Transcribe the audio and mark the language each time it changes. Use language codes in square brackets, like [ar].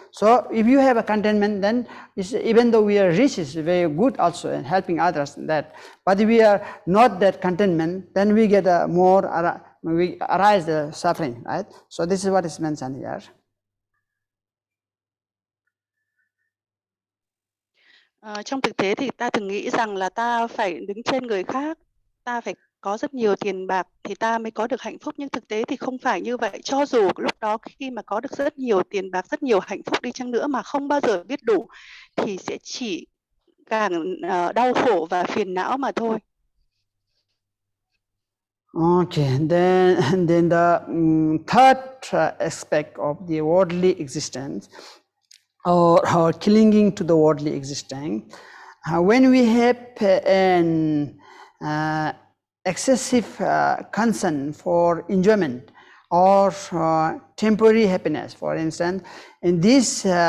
[en] So if you have a contentment, then even though we are rich, is very good also in helping others. That, but if we are not that contentment, then we get we arise the suffering, right? So this is what is mentioned here. [vi] Trong thực tế thì ta thường nghĩ rằng là ta phải đứng trên người khác, ta phải có rất nhiều tiền bạc thì ta mới có được hạnh phúc, nhưng thực tế thì không phải như vậy. Cho dù lúc đó khi mà có được rất nhiều tiền bạc, rất nhiều hạnh phúc đi chăng nữa mà không bao giờ biết đủ thì sẽ chỉ càng đau khổ và phiền não mà thôi. [en] Okay, then the third aspect of the worldly existence, or clinging to the worldly existence, when we have an excessive concern for enjoyment or temporary happiness, for instance, in this